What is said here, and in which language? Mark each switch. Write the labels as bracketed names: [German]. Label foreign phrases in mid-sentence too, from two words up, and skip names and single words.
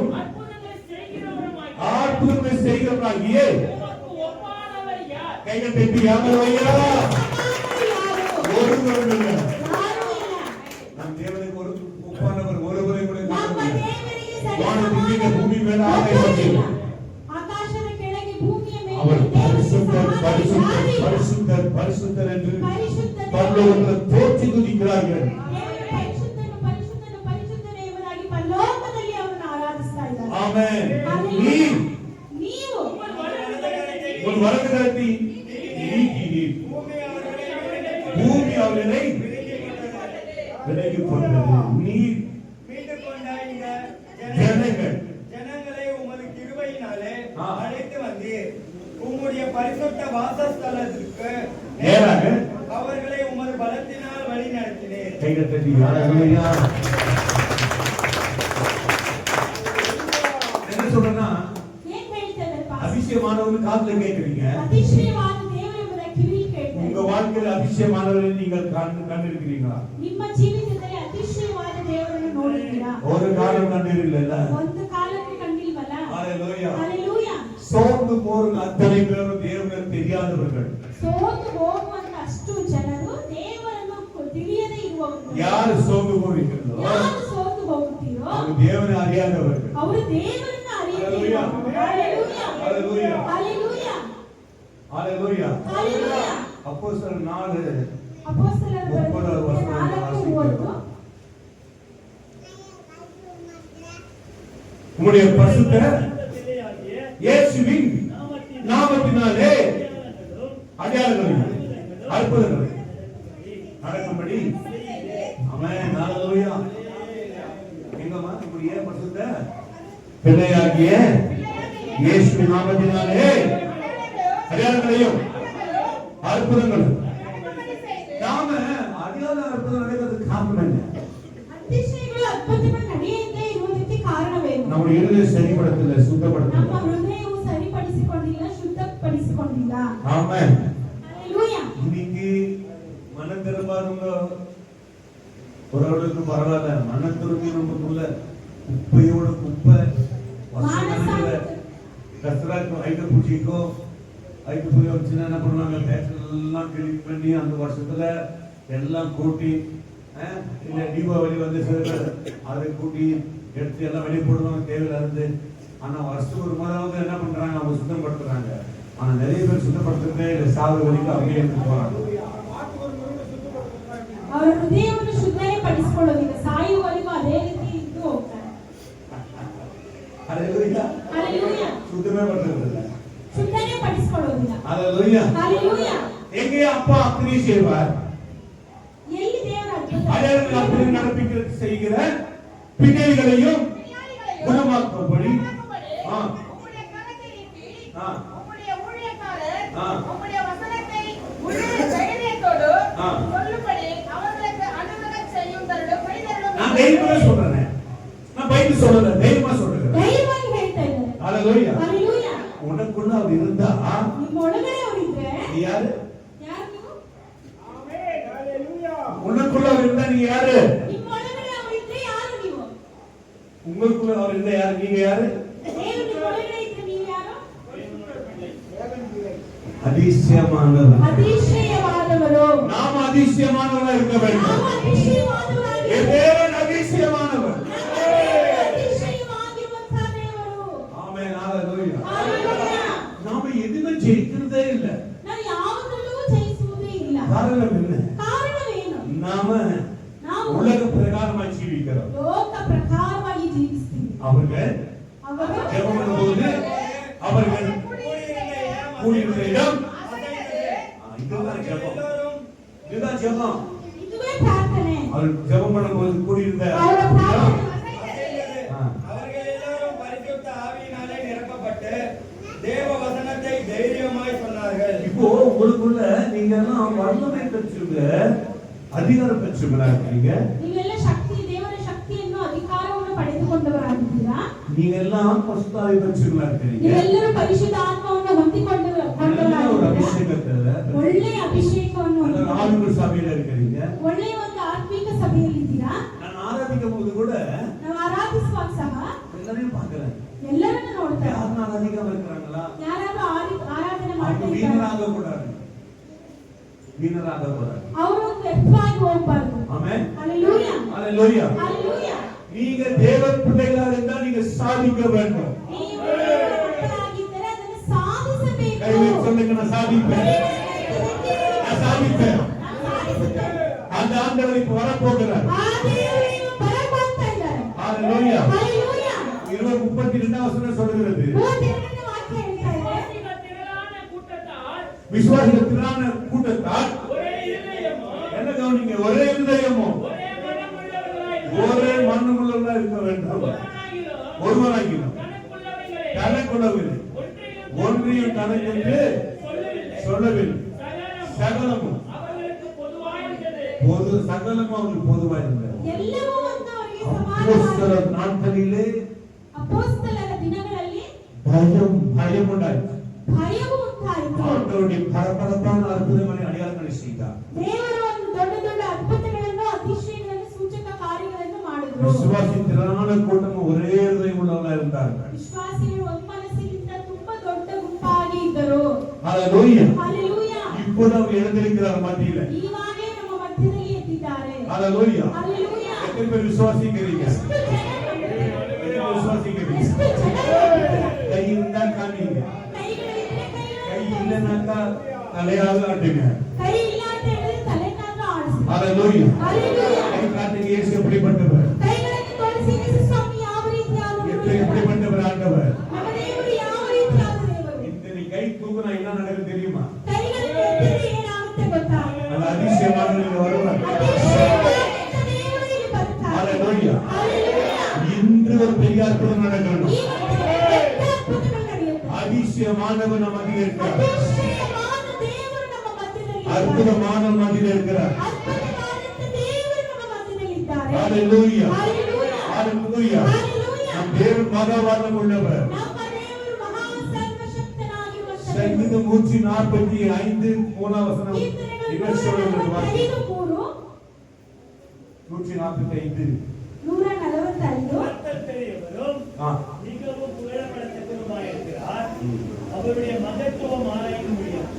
[Tamil] அற்புதங்களை செய்கிறவருமாய் அற்புதங்களை செய்கிறவராகிய உமக்கு ஒப்பானவர் யார்? கைகளை தட்டி யாவரையா ஒருவரும் இல்லை. நம் தேவனுக்கு ஒரு ஒப்பானவர் ஒருவரை கூட [Kannada] ನಮ್ಮ [Tamil] காணவில்லை. [Kannada] ದೇವರಿಗೆ [Tamil] வானத்தின் [Kannada] ಸರಿ [Tamil] பூமி மேல ஆகாயத்தில் [Kannada] ಆಕಾಶದ ಕೆಳಗೆ ಭೂಮಿಯ ಮೇಲೆ [Tamil] அவர் [Kannada] ದೇವರಿಗೆ [Tamil] பரிசுத்தர் [Kannada] ಸಮಾನ [Tamil] பரிசுத்தர் [Kannada] ಯಾರಿಲ್ಲ. [Tamil] பரிசுத்தர் பரிசுத்தர் என்று [Kannada] ಪರಿಶುದ್ಧನೇ [Tamil] பரலோகத்தில் போற்றி துதிக்கிறார்கள். [Kannada] ದೇವರು ಪರಿಶುದ್ಧನು ಪರಿಶುದ್ಧನು ಪರಿಶುದ್ಧನೇ ಎಂಬುದಾಗಿ ಪರಲೋಕದಲ್ಲಿ ಅವರನ್ನು ಆರಾಧಿಸ್ತಾ ಇದ್ದಾರೆ. [Tamil] ஆமென். நீ [Kannada] ನೀವು [Tamil] உன் வலது கரத்தை நீக்கி பூமி அவர்களை விலகி போட்டது. நீர் மீட்டுக் கொண்ட இந்த ஜனங்கள் ஜனங்களை உமது கிருபையினாலே ஆ. அழைத்து வந்தீர். உம்முடைய பரிசுத்த வாசஸ்தலத்திற்கு நேராக அவர்களை உமது பலத்தினால் வழி நடத்தினீர். கைகள் தட்டி ஹalleluya. என்ன சொல்றேன்னா [Kannada] ಏನ್ ಹೇಳ್ತಾರೆ [Tamil] அதிசயமானவன்னு காதுல கேக்குறீங்க. [Kannada] ಅತಿಶಯವಾದ ದೇವರು ಎಂಬುದ ಕಿವಿ ಕೇಳ್ತಾರೆ. [Tamil] உங்க வாழ்க்கையில அதிசயமானவரை நீங்கள் கண்டிருக்கிறீங்களா? [Kannada] ನಿಮ್ಮ ಜೀವಿತದಲ್ಲಿ ಅತಿಶಯವಾದ ದೇವರನ್ನು ನೋಡಿದ್ದೀರಾ? [Tamil] ஒரு காலம் கண்டிருக்கல. [Kannada] ಒಂದು ಕಾಲಕ್ಕೆ ಕಂಡಿಲ್ವಲ್ಲ? [Tamil] ஹalleluya. [Kannada] ಹalleluya. [Tamil] சோர்ந்து போற அத்தனை பேரும் தேவனை தெரியாதவர்கள். [Kannada] ಸೋತು ಹೋಗುವಂತ ಅಷ್ಟು ಜನರು ದೇವರನ್ನು ತಿಳಿಯದೇ ಇರುವವರು. [Tamil] யார் சோர்ந்து போறீங்களோ [Kannada] ಯಾರು ಸೋತು ಹೋಗುತ್ತೀರೋ [Tamil] அவங்க தேவனை அறியாதவர்கள். [Kannada] ಅವರು ದೇವರನ್ನ ಅರಿಯದೇ ಹalleluya. ಹalleluya. [Tamil] ஹalleluya. [Kannada] ಹalleluya. [Tamil] ஹalleluya. [Kannada] ಹalleluya. [Tamil] அப்போஸ்தலர் 4 [Kannada] ಅಪೊಸ್ತಲರ 30 ವಚನ 4:30 [Tamil] உம்முடைய பரிசுத்த பிள்ளையாகிய இயேசுவின் நாமத்தினாலே அடையாளங்களும் அடையாளங்களும் அற்புதங்களும் நடக்கும்படி ஆமென். ஹalleluya. எங்கம்மா நம்முடைய பரிசுத்த பிள்ளையாகிய இயேசுவின் நாமத்தினாலே அடையாளங்களையும் அற்புதங்களும் நாம அடையாள அற்புதம் நடக்கிறதுக்கு காரணம் என்ன? [Kannada] ಅತಿಶಯಗಳು ಅದ್ಭುತಗಳು ನಡೆಯದೇ ಇರುವುದಕ್ಕೆ ಕಾರಣವೇನು? [Tamil] நம்முடைய இருதய சரிப்படுத்தல சுத்தப்படுத்தல. [Kannada] ನಮ್ಮ ಹೃದಯವು ಸರಿಪಡಿಸಿಕೊಂಡಿಲ್ಲ, ಶುದ್ಧಪಡಿಸಿಕೊಂಡಿಲ್ಲ. [Tamil] ஆமென். [Kannada] ಹalleluya. [Tamil] இன்னைக்கு மனம் திரும்பாதவங்க ஒருவருக்கு பரவாயில்ல. மனம் திரும்பி நமக்குள்ள குப்பையோட குப்பை வசனங்கள கசராக்கு ஐட்டு பூச்சிக்கோ ஐட்டு பூஜை வச்சுன்னா என்ன பண்ணுவாங்க? பேட்டெல்லாம் கிளீன் பண்ணி அந்த வருஷத்துல எல்லாம் கூட்டி இல்ல தீபாவளி வந்து அதை கூட்டி எடுத்து எல்லாம் வெளியே போடுவாங்க தேவையில இருந்து. ஆனா வருஷத்துக்கு ஒரு முறையாவது என்ன பண்றாங்க? அவங்க சுத்தப்படுத்துறாங்க. ஆனா நிறைய பேர் சுத்தப்படுத்துறதே இல்லை. சாவு வரைக்கும் அப்படியே எடுத்து போறாங்க. [Kannada] ಅವರ ಹೃದಯವನ್ನು ಶುದ್ಧನೇ ಪಡಿಸಿಕೊಳ್ಳೋದಿಲ್ಲ, ಸಾಯುವವರೆಗೂ ಅದೇ ರೀತಿ ಇದ್ದು ಹೋಗ್ತಾರೆ. [Tamil] ஹalleluya. [Kannada] ಹalleluya. [Tamil] சுத்தமே பண்றது இல்லை. [Kannada] ಶುದ್ಧನೇ ಪಡಿಸಿಕೊಳ್ಳೋದಿಲ್ಲ. [Tamil] ஹalleluya. [Kannada] ಹalleluya. [Tamil] எங்கே அப்பா அப்படி செய்வார்? [Kannada] ಎಲ್ಲಿ ದೇವರ ಅದ್ಭುತ [Tamil] அடையாளங்கள் அப்படி நடப்பிக்க செய்கிற பிணைகளையும் குணமாக்கும்படி உம்முடைய கரத்தை நீட்டி ஆ. உம்முடைய ஊழியக்காரர் ஆ. உம்முடைய வசனத்தை முழு தைரியத்தோடு ஆ. சொல்லும்படி அவர்களுக்கு அனுமதி செய்யும் தருணம் மனிதர்களும் நான் தைரியமா சொல்றேன். நான் பைபிள் சொல்லல, தைரியமா சொல்றேன். [Kannada] ಧೈರ್ಯವಾಗಿ ಹೇಳ್ತಾ ಇದ್ದಾರೆ. [Tamil] ஹalleluya. [Kannada] ಹalleluya. [Tamil] உனக்குள்ள அவர் இருந்தா [Kannada] ನಿಮ್ಮ ಒಳಗಡೆ ಅವರಿದ್ರೆ [Tamil] நீ யாரு? [Kannada] ಯಾರು ನೀವು? [Tamil] ஆமென். ஹalleluya. உனக்குள்ள அவர் இருந்தா நீ யாரு? [Kannada] ನಿಮ್ಮ ಒಳಗಡೆ ಅವರಿದ್ರೆ ಯಾರು ನೀವು? [Tamil] உங்களுக்குள்ள அவர் இருந்தா யாரு? நீங்க யாரு? [Kannada] ದೇವರು ನಿಮ್ಮ ಒಳಗಡೆ ಇದ್ರೆ ನೀವು ಯಾರು? [Tamil] அதிசயமானவர். [Kannada] ಅತಿಶಯವಾದವರು. [Tamil] நாம் அதிசயமானவரா இருக்க வேண்டும். [Kannada] ನಾವು ಅತಿಶಯವಾದವರಾಗಿ [Tamil] என் தேவன் அதிசயமானவர். [Kannada] ಅತಿಶಯವಾಗಿರುವಂತಹ ದೇವರು. [Tamil] ஆமென். ஹalleluya. [Kannada] ಹalleluya. [Tamil] நாம எதுவுமே ஜெயிக்கிறதே இல்ல. [Kannada] ನಾವು ಯಾವುದರಲ್ಲೂ ಜಯಿಸುವುದೇ ಇಲ್ಲ. [Tamil] காரணம் என்ன? [Kannada] ಕಾರಣವೇನು? [Tamil] நாம [Kannada] ನಾವು [Tamil] உலக பிரகாரமாய் ஜீவிக்கிறோம். [Kannada] ಲೋಕ ಪ್ರಕಾರವಾಗಿ ಜೀವಿಸ್ತೀವಿ. [Tamil] அவர்கள் [Kannada] ಅವರು [Tamil] ஜெபம் பண்ணும்போது அவர்கள் கூடியிருந்த இடம் இதுதான் ஜெபம். இதுதான் ஜெபம். [Kannada] ಇದುವೇ ಪ್ರಾರ್ಥನೆ. [Tamil] அவர் ஜெபம் பண்ணும்போது கூடியிருந்த [Kannada] ಅವರ [Tamil] இடம். [Kannada] ಪ್ರಾರ್ಥನೆ [Tamil] அவர்கள் எல்லாரும் பரிசுத்த ஆவியினாலே நிரப்பப்பட்டு தேவ வசனத்தை தைரியமாய் சொன்னார்கள். இப்போ உங்களுக்குள்ள நீங்க எல்லாம் வல்லமை பெற்றுங்க, அதிகாரம் பெற்றுங்களா இருக்கீங்க. [Kannada] ನೀವೆಲ್ಲ ಶಕ್ತಿ ದೇವರ ಶಕ್ತಿಯನ್ನು ಅಧಿಕಾರವನ್ನು ಪಡೆದುಕೊಂಡವರಾಗಿದ್ದೀರಾ. [Tamil] நீங்க எல்லாம் பரிசுத்தாவி பெற்றுங்களா இருக்கீங்க. [Kannada] ನೀವೆಲ್ಲರೂ ಪರಿಶುದ್ಧ ಆತ್ಮವನ್ನು ಹೊಂದಿಕೊಂಡವರಾಗಿದ್ದೀರಾ. [Tamil] ஒரு அபிஷேகத்தை [Kannada] ಒಳ್ಳೆಯ ಅಭಿಷೇಕವನ್ನು [Tamil] ஆளுநர் சபையில இருக்கிறீங்க. [Kannada] ಒಳ್ಳೆಯ ಒಂದು ಆತ್ಮಿಕ ಸಭೆಯಲ್ಲಿದ್ದೀರಾ. [Tamil] நான் ஆராதிக்கும் போது கூட [Kannada] ನಾವು ಆರಾಧಿಸುವಾಗ ಸಹ [Tamil] எல்லாரையும் பார்க்கிறேன். [Kannada] ಎಲ್ಲರನ್ನು ನೋಡ್ತಾರೆ. [Tamil] யாரும் ஆராதிக்காம இருக்கிறாங்களா? [Kannada] ಯಾರಾದ್ರೂ ಆರಾಧನೆ [Tamil] அவங்க [Kannada] ಮಾಡ್ತಾ ಇದ್ದಾರೆ. [Tamil] வீணராக கூடாது, வீணராக கூடாது. [Kannada] ಅವರು ವ್ಯರ್ಥವಾಗಿ ಹೋಗಬಾರದು. [Tamil] ஆமென். ஹalleluya. ஹalleluya. ஹalleluya. நீங்க தேவ பிள்ளைகளாக இருந்தால் நீங்க சாதிக்க வேண்டும். [Kannada] ನೀವು ಮಕ್ಕಳಾಗಿದ್ದರೆ ಅದನ್ನು ಸಾಧಿಸಬೇಕು. [Tamil] கையில் சொல்லுங்க, நான் சாதிப்பேன், நான் சாதிப்பேன். அந்த ஆண்டவர் இப்ப வரப்போகிறார். [Kannada] ಆ ದೇವರು ಬರಬಹುದು ಇದ್ದಾರೆ. [Tamil] ஹalleluya. ஹalleluya. 32 வசனம் சொல்கிறது, [Kannada] 32ನೇ ವಾಕ್ಯ ಹೇಳ್ತಾ ಇದೆ. [Tamil] விசுவாசிகள் திரளான கூட்டத்தால் ஒரே இருதயமோ என்ன கவனிங்க, ஒரே இருதயமும் ஒரே மனமுள்ளவர்களாய் ஒரே மனமுள்ளவர்களா இருக்க வேண்டும். ஒருவராகிலும் தனக்குள்ளவில்லை, ஒன்றையும் தனக்கென்று சொல்லவில்லை. சகலமும் அவர்களுக்கு பொதுவாயிருந்தது. பொது சகலமும் அவர்களுக்கு பொதுவாக இருந்தது. [Kannada] ಎಲ್ಲವೂ ಒಂದು ಅವರಿಗೆ [Tamil] அப்போஸ்தலர் [Kannada] ಸಮಾನವಾಗಿದೆ. [Tamil] நாட்களிலே [Kannada] ಅಪೊಸ್ತಲರ ದಿನಗಳಲ್ಲಿ [Tamil] பயம் உண்டாயிற்று. [Kannada] ಭಯವೂ ಉಂಟಾಯಿತು. [Tamil] ஆண்டவருடைய பரபரப்பான அற்புதங்களை அடையாளங்களை செய்தார். [Kannada] ದೇವರು ಒಂದು ದೊಡ್ಡ ದೊಡ್ಡ ಅದ್ಭುತಗಳನ್ನು அதிசயಗಳನ್ನು ಸೂಚಕ ಕಾರ್ಯಗಳನ್ನು ಮಾಡಿದ್ರು. [Tamil] விசுவாசி திரளான கூட்டம் ஒரೇ இருதயம் உள்ளவர்களா இருந்தார்கள். [Kannada] ವಿಶ್ವಾಸಿಗಳು ಒಮ್ಮನಸ್ಸಿನಿಂದ ತುಂಬಾ ದೊಡ್ಡ ಗುಂಪಾಗಿ ಇದ್ದರು. [Tamil] ஹalleluya. [Kannada] ಹalleluya. [Tamil] இப்போது அவர் எழுந்திருக்கிறார் மத்தியில. [Kannada] ಇವಾಗೇ ನಮ್ಮ ಮಧ್ಯದಲ್ಲಿ ಎದ್ದಿದ್ದಾರೆ. [Tamil] ஹalleluya. [Kannada] ಹalleluya. [Tamil] எத்தனை பேர் விசுவாசிக்கிறீங்க? [Kannada] ಎಷ್ಟು ಜನ [Tamil] விசுவாசிக்கிறீங்க? [Kannada] ಎಷ್ಟು ಜನ [Tamil] கை இருந்தா காமிங்க, [Kannada] ಕೈಗಳಿದ್ರೆ [Tamil] கை [Kannada] ಕೈಗಳನ್ನು [Tamil] இல்லைனாக்கா தலையால ஆட்டுங்க. [Kannada] ಕೈ ಇಲ್ಲ ಅಂತ ಹೇಳಿದ್ರೆ ತಲೆನಾದ್ರೂ ಆಡಿಸಿ. [Tamil] ஹalleluya. [Kannada] ಹalleluya. [Tamil] கை காட்டுங்க, இயேசு எப்படிப்பட்டவர், [Kannada] ಕೈಗಳನ್ನು ತೋರಿಸಿ ಯೇಸು ಸ್ವಾಮಿ ಯಾವ ರೀತಿಯಾದವರು, [Tamil] எப்படிப்பட்டவர் ஆண்டவர். [Kannada] ನಮ್ಮ ದೇವರು ಯಾವ ರೀತಿಯಾದ ದೇವರು. [Tamil] இந்த கை தூக்குனா என்ன நடக்கும் தெரியுமா? [Kannada] ಕೈಗಳನ್ನು ಎತ್ತಿದ್ರೆ ಏನಾಗುತ್ತೆ ಗೊತ್ತಾ? [Tamil] அந்த அதிசயமானவர் வருவார். [Kannada] ಅತಿಶಯವಾದಂತ ದೇವರು ಇಲ್ಲಿ ಬರ್ತಾರೆ. [Tamil] ஹalleluya. [Kannada] ಹalleluya. [Tamil] இன்று ஒரு பெரிய அற்புதம் நடக்கணும். [Kannada] ಇವತ್ತು ದೊಡ್ಡ ಅದ್ಭುತಗಳು ನಡೆಯುತ್ತೆ. [Tamil] அதிசயமானவர் நம்ம மத்தியில் இருக்கிறார். [Kannada] ಅತಿಶಯವಾದ ದೇವರು ನಮ್ಮ ಮಧ್ಯದಲ್ಲಿ ಇದ್ದಾರೆ. [Tamil] அற்புதமான மத்தியில் இருக்கிறார். [Kannada] ಅದ್ಭುತವಾದಂತ ದೇವರು ನಮ್ಮ ಮಧ್ಯದಲ್ಲಿ ಇದ್ದಾರೆ. [Tamil] ஹalleluya. [Kannada] ಹalleluya. [Tamil] ஹalleluya. [Kannada] ಹalleluya. [Tamil] நம் தேவன் மகாவாதம் உள்ளவர். [Kannada] ನಮ್ಮ ದೇವರು ಮಹಾ ಸರ್ವಶಕ್ತನಾಗಿರುವಂತ [Tamil] சங்கீதம் 145 மூணாம் வசனம் [Kannada] ಕೀರ್ತನೆಗಳು [Tamil] என்ன சொல்கிறது? 145 145 145 கர்த்தர் பெரியவரும் ஆ. மிகவும் புகழப்படத்தக்கவருமாயிருக்கிறார். அவருடைய மகத்துவம் ஆராய முடியாது.